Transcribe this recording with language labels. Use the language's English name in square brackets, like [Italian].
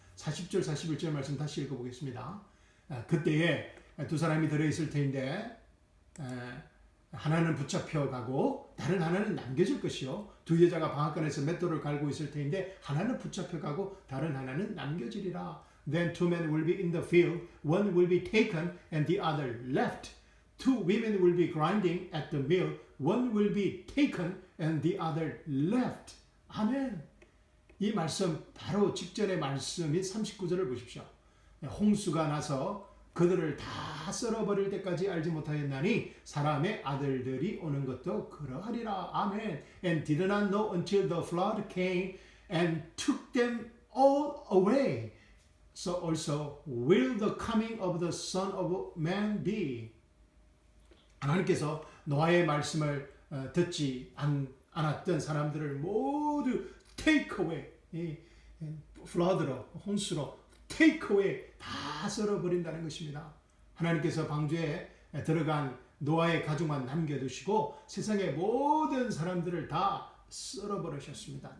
[Korean] 40절, 41절 말씀 다시 읽어보겠습니다. 그때에 두 사람이 들어있을 터인데 하나는 붙잡혀가고 다른 하나는 남겨질 것이요. 두 여자가 방앗간에서 맷돌을 갈고 있을 터인데 하나는 붙잡혀가고 다른 하나는 남겨지리라. [English] Then two men will be in the field, one will be taken and the other left. Two women will be grinding at the mill, one will be taken and the other left. [Korean] 아멘. 이 말씀 바로 직전의 말씀인 39절을 보십시오. 홍수가 나서 그들을 다 썰어버릴 때까지 알지 못하였나니 사람의 아들들이 오는 것도 그러하리라. 아멘. [English] And did not know until the flood came and took them all away. So also will the coming of the Son of Man be. [Korean] 하나님께서 노아의 말씀을 듣지 않았던 사람들을 모두 [English] take away, [Korean] flood로, 홍수로 take away 다 썰어버린다는 것입니다. 하나님께서 방주에 들어간 노아의 가족만 남겨두시고 세상의 모든 사람들을 다 썰어버리셨습니다.